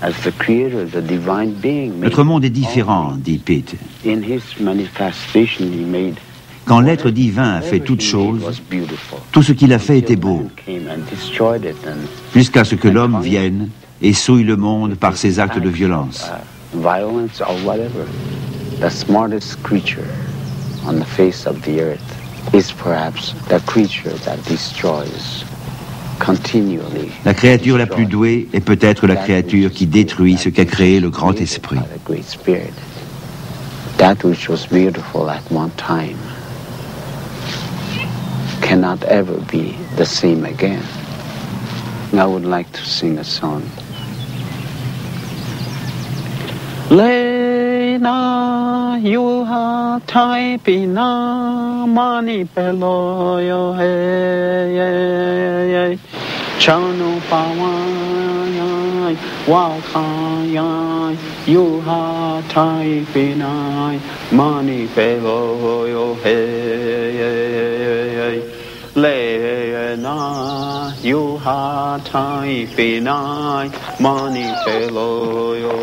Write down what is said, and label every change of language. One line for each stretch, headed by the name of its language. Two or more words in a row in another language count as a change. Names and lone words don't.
French: Notre monde est différent, dit Pitt. Quand l'être divin a fait toute chose, tout ce qu'il a fait était beau, jusqu'à ce que l'homme vienne et souille le monde par ses actes de violence.
English: The smartest creature on the face of the earth is perhaps the creature that destroys continually.
French: La créature la plus douée est peut-être la créature qui détruit ce qu'a créé le grand esprit.
English: That which was beautiful at one time cannot ever be the same again. I would like to sing a song. Lena, you have taipina mani peloyo hey chanu pawai wakaya you have taipina mani peloyo hey Lena, you have taipina mani peloyo